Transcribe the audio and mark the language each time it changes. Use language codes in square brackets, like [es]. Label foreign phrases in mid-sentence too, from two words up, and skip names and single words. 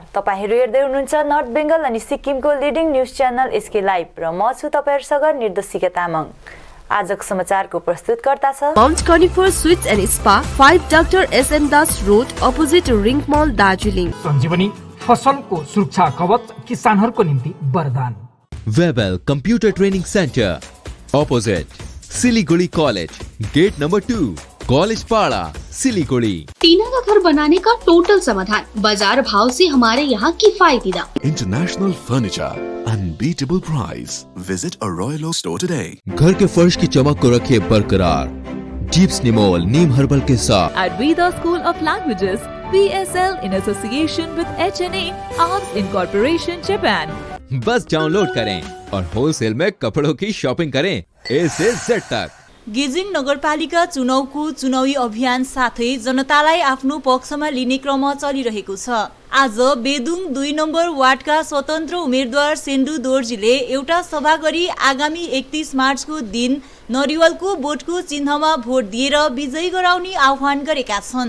[ne] तपाईहरु हेर्दै हुनुहुन्छ नर्थ बेंगल अनि सिक्किमको [en] leading news channel [ne] एसके लाइभ र म छु तपाईहरुसँग निर्देशिका तामाङ। आजको समाचारको प्रस्तुतकर्ता छ माउन्ट कनिफर स्वीट्स एन्ड स्पा 5 डाक्टर एसएम दास रोड अपोजिट रिङ मल दार्जिलिङ। सञ्जीवनी फसलको सुरक्षा कवच किसानहरुको निम्ति वरदान। [en] Webel Computer Training Centre opposite Siliguri College Gate number 2 College Para Siliguri. [hi] टीना का घर बनाने का टोटल समाधान, बाजार भाव से हमारे यहाँ किफायती दाम। [en] International Furniture, unbeatable price. Visit a Royal Oak store today. [hi] घर के फर्श की चमक को रखिए बरकरार जीप्स निमोल नीम हर्बल के साथ। [en] At Veda School of Languages, VSL in association with HNA Arms Incorporation Japan। [hi] बस डाउनलोड करें और होलसेल में कपड़ों की शॉपिंग करें A से Z तक। [ne] गेजिङ नगरपालिका चुनावको चुनावी अभियान साथै जनतालाई आफ्नो पक्षमा लिने क्रम चलिरहेको छ। आज बेदुङ 2 नम्बर वार्डका स्वतन्त्र उम्मेदवार सेन्डु दोर्जीले एउटा सभा गरी आगामी 31 मार्चको दिन नरिवलको बोटको चिन्हमा भोट दिएर विजयी गराउने आह्वान गरेका छन्।